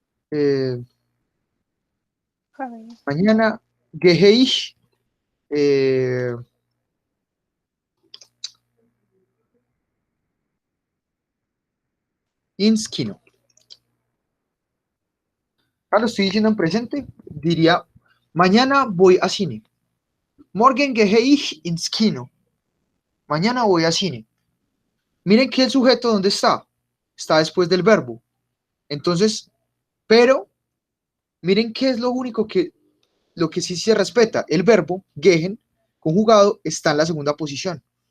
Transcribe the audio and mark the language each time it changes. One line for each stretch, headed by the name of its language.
Spanish: Eh, mañana
German: gehe ich ins Kino.
Spanish: Ahora lo estoy diciendo en presente, diría, mañana voy a cine.
German: Morgen gehe ich ins Kino.
Spanish: Mañana voy a cine. Miren que el sujeto, ¿dónde está? Está después del verbo. Entonces, pero, miren qué es lo que sí se respeta. El verbo, gehen, conjugado, está en la segunda posición.